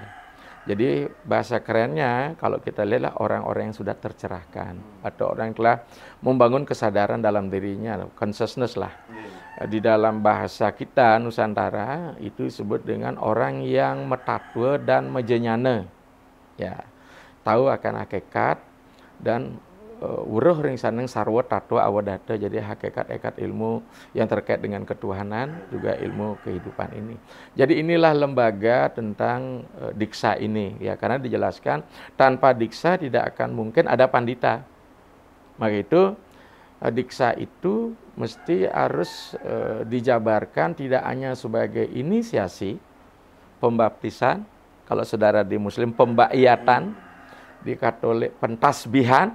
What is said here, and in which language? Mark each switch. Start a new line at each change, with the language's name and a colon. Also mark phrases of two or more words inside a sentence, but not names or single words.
Indonesian: Jadi bahasa kerennya kalau kita lihatlah orang-orang yang sudah tercerahkan atau orang yang telah membangun kesadaran dalam dirinya, consciousness lah. Di dalam bahasa kita Nusantara itu disebut dengan orang yang metatwa dan mejenyana. Ya, tahu akan hakikat dan
Kawi: wuruh ring saneng sarwa tatwa awadata,
Indonesian: jadi hakikat ilmu yang terkait dengan ketuhanan juga ilmu kehidupan ini. Jadi inilah lembaga tentang diksa ini ya, karena dijelaskan tanpa diksa tidak akan mungkin ada pandita. Maka itu diksa itu mesti harus dijabarkan tidak hanya sebagai inisiasi pembaptisan, kalau saudara di Muslim pembaiyatan, di Katolik pentasbihan.